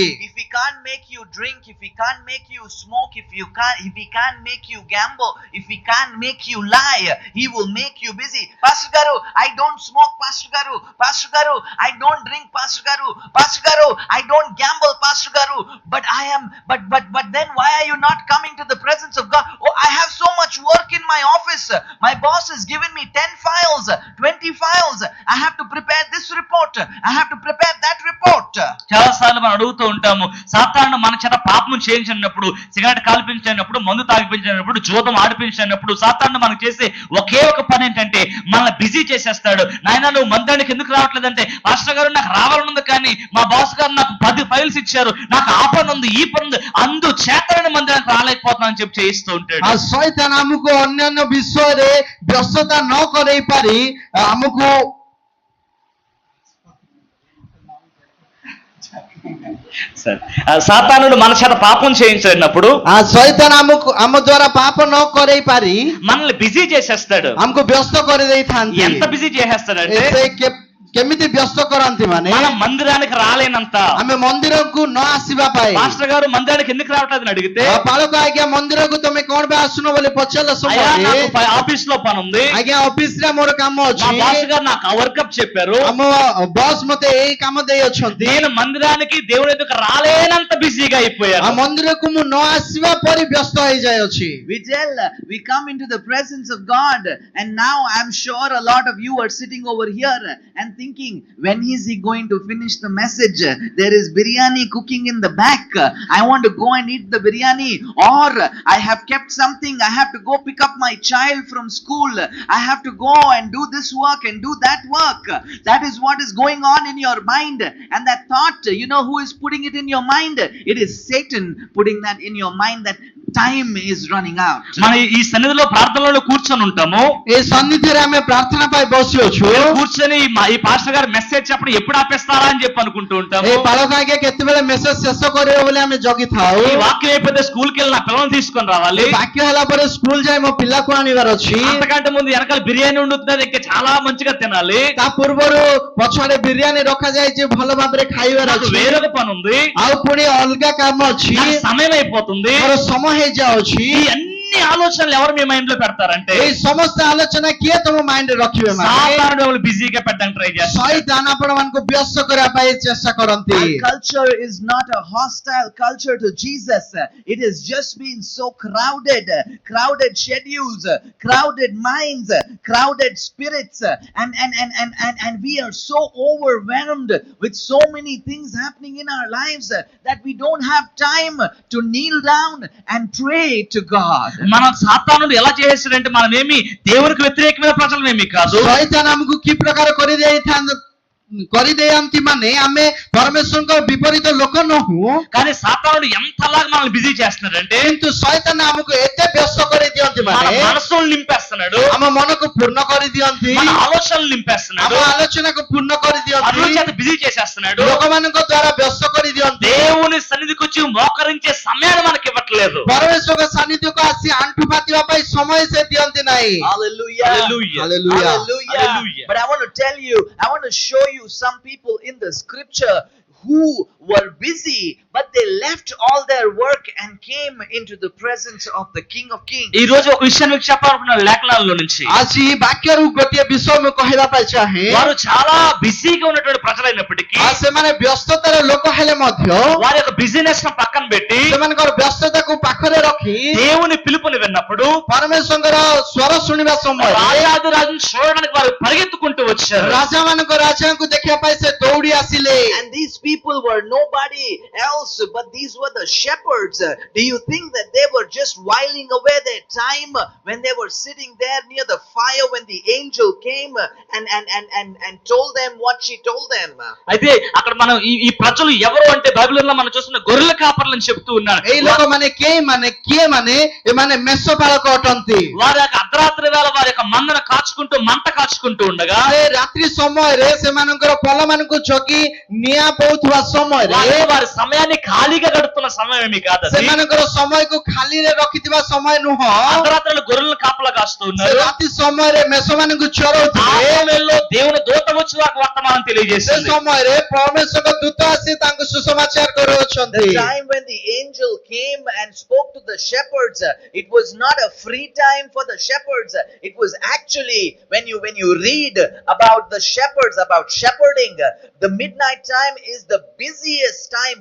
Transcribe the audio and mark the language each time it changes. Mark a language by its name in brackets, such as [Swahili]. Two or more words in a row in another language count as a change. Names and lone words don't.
[English] If he can't make you drink, if he can't make you smoke, if he can't make you gamble, if he can't make you lie, he will make you busy. Pastor Garu, I don't smoke, Pastor Garu. Pastor Garu, I don't drink, Pastor Garu. Pastor Garu, I don't gamble, Pastor Garu. But I am but then why are you not coming to the presence of God? Oh, I have so much work in my office. My boss has given me 10 files, 20 files. I have to prepare this report. I have to prepare that report. [Telugu] చాలా సార్లు మనం అడుగుతూ ఉంటాము, సాతాను మన చేత పాపం చేయించినప్పుడు, సిగరెట్ కాల్పించినప్పుడు, మందు తాగిపించినప్పుడు, జూదం ఆడిపించినప్పుడు, సాతాను మనకు చేసే ఒకే ఒక పని ఏంటంటే మనల్ని బిజీ చేసేస్తాడు. నాయన నువ్వు మందిరానికి ఎందుకు రావట్లేదంటే, పాస్టర్ గారు నాకు రావాలనుంది కానీ మా బాస్ గారు నాకు 10 ఫైల్స్ ఇచ్చారు, నాకు ఆ పని ఉంది ఈ పని ఉంది, అందుచేతనే మందిరానికి రాలేకపోతున్నాను అని చెప్పి చేయిస్తూ ఉంటాడు. [Odia] ଆଉ ଶୈତାନ ଆମକୁ ଅନ୍ୟାନ୍ୟ ବିଷୟରେ ବ୍ୟସ୍ତତା ନ କରେଇ ପାରି ଆମକୁ [Telugu] సరే, సాతానుడు మన చేత పాపం చేయించినప్పుడు [Odia] ଶୈତାନ ଆମକୁ ଆମ ଦ୍ୱାରା ପାପ ନ କରେଇ ପାରି [Telugu] మనల్ని బిజీ చేసేస్తాడు. [Odia] ଆମକୁ ବ୍ୟସ୍ତ କରିଦେଇଥାନ୍ତି। [Telugu] ఎంత బిజీ చేసేస్తాడంటే [Odia] ସେ କେମିତି ବ୍ୟସ୍ତ କରନ୍ତି ମାନେ [Telugu] మనం మందిరానికి రాలేనంత. [Odia] ଆମେ ମନ୍ଦିରକୁ ନ ଆସିବା ପାଇଁ। [Telugu] పాస్టర్ గారు మందిరానికి ఎందుకు రావట్లేదని అడిగితే, [Odia] ବାଳକ ଆଜ୍ଞା ମନ୍ଦିରକୁ ତମେ କଣ ପାଇଁ ଆସୁନ ବୋଲି ପଚାରିଲା [Telugu] అయ్యా [Odia] ସମୟରେ [Telugu] నాకు ఆఫీస్ లో పని ఉంది, [Odia] ଆଜ୍ଞା ଅଫିସରେ ମୋର କାମ [Telugu] మా [Odia] ଅଛି, [Telugu] బాస్ గారు నాకు ఆ వర్కప్ చెప్పారు, [Odia] ଆମ ବସ୍ ମତେ ଏଇ କାମ ଦେଇଅଛନ୍ତି, [Telugu] నేను మందిరానికి దేవుని ఎదుకు రాలేనంత బిజీగా [Odia] ଆଉ [Telugu] అయిపోయాను. [Odia] ମନ୍ଦିରକୁ ମୁଁ ନ ଆସିବା ପରି ବ୍ୟସ୍ତ ହେଇଯାଉଛି। [English] We come into the presence of God, and now I'm sure a lot of you are sitting over here and thinking, when is he going to finish the message? There is biryani cooking in the back. I want to go and eat the biryani, or I have kept something, I have to go pick up my child from school, I have to go and do this work and do that work. That is what is going on in your mind. And that thought, you know who is putting it in your mind? It is Satan putting that in your mind, that time is running out. [Telugu] మన ఈ సన్నిధిలో ప్రార్థనలో కూర్చొని ఉంటాము, [Odia] ଏ ସନ୍ନିଧିରେ ଆମେ ପ୍ରାର୍ଥନା ପାଇଁ ବସିଅଛୁ। [Telugu] కూర్చొని ఈ పాస్టర్ గారు మెసేజ్ చెప్పడం ఎప్పుడు ఆపేస్తారా అని చెప్పి అనుకుంటూ ఉంటాము. [Odia] ଏ ବାଳକ ଆଜ୍ଞା କେତେବେଳେ ମେସେଜ ଶେଷ କରିବ ବୋଲି ଆମେ ଜଗିଥାଉ। [Telugu] ఈ వాక్యం అయిపోతే స్కూల్కి వెళ్ళి నా పిల్లల్ని తీసుకొని రావాలి, [Odia] ବାକ୍ୟ ହେଲା ପରେ ସ୍କୁଲ ଯାଇ ମୋ ପିଲାକୁ ଆଣିବାର ଅଛି। [Telugu] అంతకంటే ముందు వెనకాల బిర్యానీ ఉండుతుంది, ఇంకా చాలా మంచిగా తినాలి, [Odia] ତା ପୂର୍ବରୁ ପଛରେ ବିରିୟାନୀ ରଖାଯାଇଛି, ଭଲ ଭାବରେ ଖାଇବାର [Telugu] నాకు [Odia] ଅଛି। [Telugu] వేరొక పని ఉంది, [Odia] ଆଉ ପୁଣି ଅଲଗା କାମ ଅଛି, [Telugu] నాకు సమయం అయిపోతుంది. [Odia] ମୋର ସମୟ ହେଇଯାଉଛି। [Telugu] ఈ అన్ని ఆలోచనలు ఎవరు మీ మైండ్ లో పెడతారంటే, [Odia] ଏଇ ସମସ୍ତ ଆଲୋଚନା କିଏ ତମ ମାଇଣ୍ଡରେ ରଖିବେ ମାନେ [Telugu] సాతానుడు ఎవరు బిజీగా పెట్టడానికి ట్రై చేస్తారు. [Odia] ଶୈତାନ ଆପଣ ମାନଙ୍କୁ ବ୍ୟସ୍ତ କରିବା ପାଇଁ ଚେଷ୍ଟା କରନ୍ତି। [English] Our culture is not a hostile culture to Jesus. It has just been so crowded schedules, crowded minds, crowded spirits, and we are so overwhelmed with so many things happening in our lives that we don't have time to kneel down and pray to God. [Telugu] మనం సాతానుడు ఎలా చేసేసాడంటే, మనమేమి దేవునికి వ్యతిరేకమైన ప్రజలమేమి కాదు, [Odia] ଶୈତାନ ଆମକୁ କି ପ୍ରକାର କରିଦେଇଥାନ୍ତି ମାନେ ଆମେ ପରମେଶ୍ୱରଙ୍କ ବିପରୀତ ଲୋକ ନୁହଁ, [Telugu] కానీ సాతానుడు ఎంతలాగా మనల్ని బిజీ చేస్తున్నాడంటే, [Odia] କିନ୍ତୁ ଶୈତାନ ଆମକୁ ଏତେ ବ୍ୟସ୍ତ କରିଦିଅନ୍ତି [Telugu] మన [Odia] ମାନେ [Telugu] మనసులు నింపేస్తున్నాడు, [Odia] ଆମ ମନକୁ ପୂର୍ଣ୍ଣ କରିଦିଅନ୍ତି, [Telugu] మన ఆలోచనలు [Odia] ଆମ [Telugu] నింపేస్తున్నాడు, [Odia] ଆଲୋଚନାକୁ ପୂର୍ଣ୍ଣ [Telugu] పనుల [Odia] କରିଦିଅନ୍ତି, [Telugu] చేత బిజీ చేసేస్తున్నాడు. [Odia] ଲୋକମାନଙ୍କ ଦ୍ୱାରା ବ୍ୟସ୍ତ କରିଦିଅନ୍ତି। [Telugu] దేవుని సన్నిధికి వచ్చి మోకరించే సమయాన్ని మనకి ఇవ్వట్లేదు. [Odia] ପରମେଶ୍ୱରଙ୍କ ସାନ୍ନିଧ୍ୟକୁ ଆସି ଆଣ୍ଠୁ ପାତିବା ପାଇଁ ସମୟ ସେ ଦିଅନ୍ତି ନାହିଁ। [English] Hallelujah. Hallelujah. Hallelujah. Hallelujah. But I want to tell you, I want to show you some people in the scripture who were busy, but they left all their work and came into the presence of the King of Kings. [Telugu] ఈ రోజు ఒక విషయాన్ని మీకు చెప్పాలనుకున్న లేఖనాల్లో నుంచి, [Odia] ଆଜି ବାକ୍ୟରୁ ଗୋଟିଏ ବିଷୟ ମୁଁ କହିବା ପାଇଁ ଚାହେଁ। [Telugu] వారు చాలా బిజీగా ఉన్నటువంటి ప్రజలైనప్పటికీ [Odia] ଆଉ ସେମାନେ ବ୍ୟସ୍ତତାର ଲୋକ ହେଲେ ମଧ୍ୟ [Telugu] వారి యొక్క బిజినెస్ ను పక్కన పెట్టి [Odia] ସେମାନଙ୍କର ବ୍ୟସ୍ତତାକୁ ପାଖରେ ରଖି [Telugu] దేవుని పిలుపుని విన్నప్పుడు [Odia] ପରମେଶ୍ୱରଙ୍କର ସ୍ୱର ଶୁଣିବା ସମୟରେ [Telugu] రాజాదిరాజును చూడడానికి వారు పరిగెత్తుకుంటూ వచ్చారు. [Odia] ରାଜାମାନଙ୍କ ରାଜାଙ୍କୁ ଦେଖିବା ପାଇଁ ସେ ଦୌଡ଼ି ଆସିଲେ। [English] And these people were nobody else, but these were the shepherds. Do you think that they were just whiling away their time when they were sitting there near the fire when the angel came and told them what she told them? [Telugu] అయితే అక్కడ మనం ఈ ప్రజలు ఎవరు అంటే, బైబిల్లో మనం చూస్తున్న గొర్రెల కాపర్లని చెప్తూ ఉన్నారు. [Odia] ଏଇ ଲୋକମାନେ କିଏ ମାନେ ଏମାନେ ମେଷପାଳକ ଅଟନ୍ତି। [Telugu] వారి యొక్క అర్ధరాత్రి వేళ వారి యొక్క మందను కాచుకుంటూ మంట కాచుకుంటూ ఉండగా, [Odia] ସେ ରାତ୍ରି ସମୟରେ ସେମାନଙ୍କର ପଲମାନଙ୍କୁ ଜଗି ନିଆଁ ପୋଉଥିବା ସମୟରେ [Telugu] వారి సమయాన్ని ఖాళీగా గడుపుతున్న సమయం ఏమి కాదు అది. [Odia] ସେମାନଙ୍କର ସମୟକୁ ଖାଲିରେ ରଖିଥିବା ସମୟ ନୁହଁ। [Telugu] అర్ధరాత్రులు గొర్రెలను కాపలా కాస్తూ [Odia] ସେ [Telugu] ఉన్నారు. [Odia] ରାତି ସମୟରେ ମେଷମାନଙ୍କୁ [Telugu] ఆ [Odia] ଚରଉଥିଲେ। [Telugu] సమయంలో దేవుని దూత వచ్చి వారికి వర్తమానం వర్తమానం [Odia] ସେ [Telugu] తెలియజేసింది. [Odia] ସମୟରେ ପରମେଶ୍ୱରଙ୍କ ଦୂତ ଆସି ତାଙ୍କୁ ସୁସମାଚାର [English] The [Odia] କରୁଅଛନ୍ତି. [English] time when the angel came and spoke to the shepherds, it was not a free time for the shepherds. It was actually when you read about the shepherds, about shepherding, the midnight time is the busiest time.